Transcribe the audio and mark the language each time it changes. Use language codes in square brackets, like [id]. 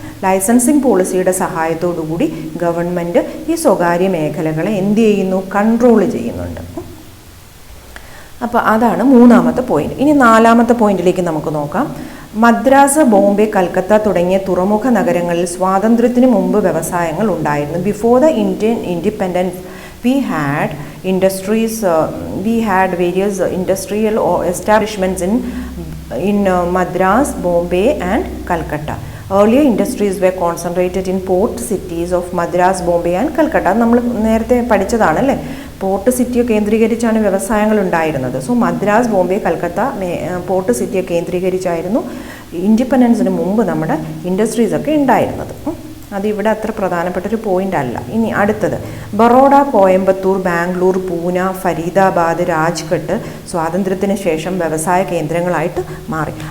[ml] Licensing പോളിസിയുടെ സഹായത്തോടുകൂടി government ഈ സ്വകാര്യ മേഖലകളെ എന്ത് ചെയ്യുന്നു? കൺട്രോൾ ചെയ്യുന്നുണ്ട്. അപ്പോൾ അതാണ് മൂന്നാമത്തെ പോയിന്റ്. ഇനി നാലാമത്തെ പോയിന്റിലേക്ക് നമുക്ക് നോക്കാം. മദ്രാസ്, ബോംബെ, കൽക്കത്ത തുടങ്ങിയ തുറമുഖ നഗരങ്ങളിൽ സ്വാതന്ത്ര്യത്തിന് മുമ്പ് വ്യവസായങ്ങൾ ഉണ്ടായിരുന്നു. [en] Before the Indian independence we had industries, we had various industrial establishments in Madras, Bombay and Calcutta. Earlier industries were concentrated in port cities of Madras, Bombay and Calcutta. [ml] നമ്മൾ നേരത്തെ പഠിച്ചതാണല്ലേ. പോർട്ട് സിറ്റിയെ കേന്ദ്രീകരിച്ചാണ് വ്യവസായങ്ങൾ ഉണ്ടായിരുന്നത്. സോ മദ്രാസ്, ബോംബെ, കൽക്കത്ത പോർട്ട് സിറ്റിയെ കേന്ദ്രീകരിച്ചായിരുന്നു ഇൻഡിപെൻഡൻസിന് മുമ്പ് നമ്മുടെ ഇൻഡസ്ട്രീസൊക്കെ ഉണ്ടായിരുന്നത്. അതിവിടെ അത്ര പ്രധാനപ്പെട്ടൊരു പോയിന്റ് അല്ല. ഇനി അടുത്തത് ബറോഡ, കോയമ്പത്തൂർ, ബാംഗ്ലൂർ, പൂന, ഫരീദാബാദ്, രാജ്ഘട്ട് സ്വാതന്ത്ര്യത്തിന് ശേഷം വ്യവസായ കേന്ദ്രങ്ങളായിട്ട് മാറി.